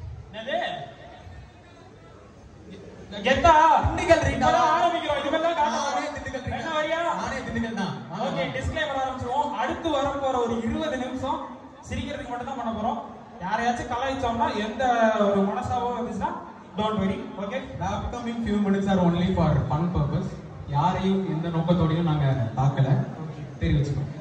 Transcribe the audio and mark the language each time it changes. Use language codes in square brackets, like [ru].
[ta] என்னது கெத்தா திண்டுக்கல் ரீடா ஆரம்பிக்கிறோம். இதுமெல்லாம் காட்டுறோம். திண்டுக்கல் ரீடா. என்ன வரியா? நானே திண்டுக்கல் தான். Okay, disclaimer ஆரம்பிச்சிரோம். அடுத்து வர போற ஒரு 20 நிமிஷம் சிரிக்கிறதுக்கு மட்டும் தான் பண்ண போறோம். யாரையாச்சும் கலாய்ச்சோம்னா எந்த ஒரு மனசாவோ இருந்துச்சுன்னா don't worry. Okay, [en] The upcoming few minutes are only for fun purpose. [ta] யாரையும் எந்த நோக்கத்தோடையும் நாங்க தாக்கல, தெரிவிச்சுக்கோம்.